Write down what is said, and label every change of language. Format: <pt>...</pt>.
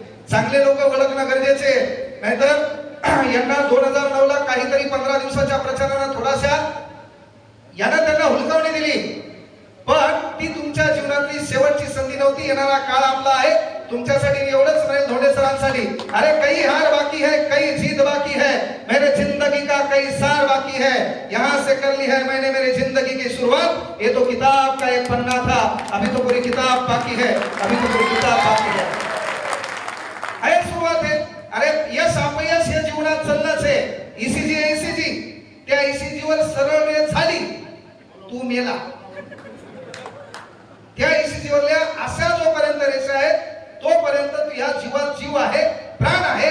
<mr>चांगले लोक ओळखणं गरजेचे. नाहीतर यांना 2009 ला काहीतरी 15 दिवसाच्या प्रचारानं थोडाशा यांना त्यांना हुलकावणी दिली, पण ती तुमच्या जीवनातली शेवटची संधी नव्हती. येणारा काळ आपला आहे तुमच्यासाठी एवढंच नाही, धोंडे सरांसाठी.</mr> <hi>अरे कई हार बाकी है, कई जीत बाकी है, मेरे जिंदगी का कई सार बाकी है, यहाँ से कर ली है मैंने मेरी जिंदगी की शुरुआत. ये तो किताब का एक पन्ना था, अभी तो पूरी किताब बाकी है, अभी तो पूरी किताब बाकी है.</hi> <mr>अरे सुरुवात है. अरे यश अपयश हे जीवनात चाललंच आहे. ईसीजी त्या ईसीजीवर सरळ रेष झाली, तू मेला. त्या ईसीजीवरल्या अशा जोपर्यंत रेषा आहे तोपर्यंत तू या जीवात जीव आहे, प्राण आहे.</mr>